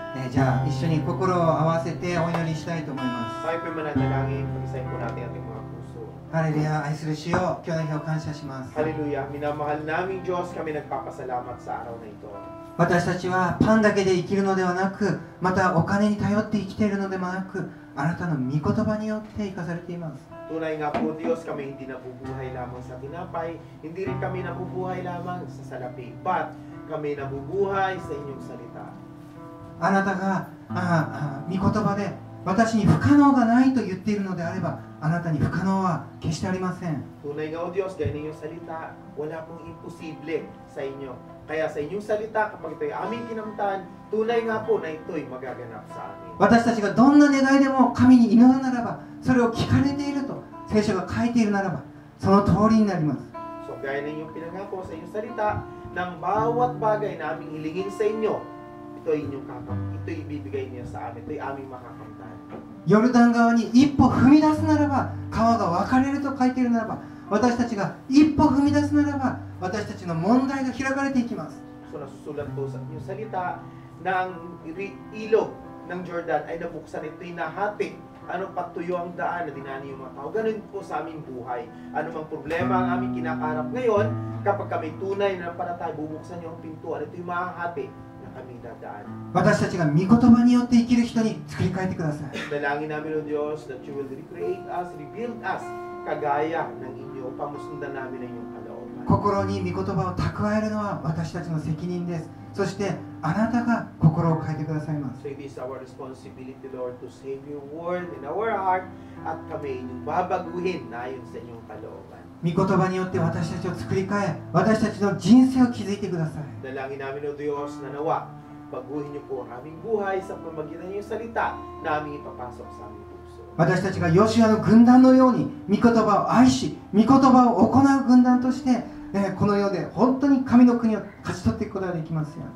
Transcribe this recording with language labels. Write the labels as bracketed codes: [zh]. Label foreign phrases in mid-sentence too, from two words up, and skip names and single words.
[ja] じゃあ一緒に心を合わせてお祈りしたいと思います。 [tl] Tayo po'y mananalangin, pag-isahin po natin ating mga puso. [ja] ハレルヤ、愛する主よ、今日の日を感謝します。 [tl] Hallelujah, minamahal naming Diyos, kami nagpapasalamat sa araw na ito. [ja] 私たちはパンだけで生きるのではなく、またお金に頼って生きているのでもなく、あなたの御言葉によって生かされています。 [tl] Tunay nga po Diyos, kami hindi nabubuhay lamang sa tinapay, hindi rin kami nabubuhay lamang sa salapi, but kami nabubuhay sa inyong salita. [ja] あなたが御言葉で私に不可能がないと言っているのであれば、あなたに不可能は決してありません。 [tl] Tunay nga o Diyos, gaya ng iyong salita, wala pong imposible sa inyo. Kaya sa inyong salita, kapag ito'y aming kinamtan, tunay nga po na ito'y magaganap sa amin. [ja] 私たちがどんな願いでも神に祈るならば、それを聞かれていると聖書が書いているならば、その通りになります。 [tl] So gaya ng iyong pinangako sa inyong salita, ng bawat bagay na aming hilingin sa inyo, ito'y ibibigay niyo sa amin, ito'y aming makakamtan. [ja] ヨルダン川に一歩踏み出すならば川が分かれると書いているならば、私たちが一歩踏み出すならば私たちの問題が開かれていきます。 [tl] So nasusulat po sa inyong salita ng ilog ng Jordan ay nabuksan, ito'y nahati. Ano patuyo ang daan na dinaanan yung mga tao. Ganun po sa aming buhay. Ano mang problema ang aming kinakaharap ngayon, kapag kami tunay na paratay, bubuksan niyo ang pintuan, ito'y mahahati na kami dadaan. [ja] 私たちが御言葉によって生きる人に作り変えてください。 [tl] Dalangin namin o Diyos [en] that you will recreate us, rebuild us, [tl] kagaya ng inyo, pamusundan namin ang inyong kalooban. [ja] 心に御言葉を蓄えるのは私たちの責任です。そしてあなたが心を変えてくださいます。 [en] So it is our responsibility, Lord, to save your word in our heart [tl] at kami inyong babaguhin na ayon sa inyong kalooban. [ja] 御言葉によって私たちを作り変え、私たちの人生を築いてください。 [tl] Dalangin namin o Diyos na nawa, baguhin niyo po ang aming buhay sa pamamagitan ng iyong salita na aming ipapasok sa aming puso. [ja] 私たちがヨシュアの軍団のように御言葉を愛し、御言葉を行う軍団として、この世で本当に神の国を勝ち取っていくことができますよ。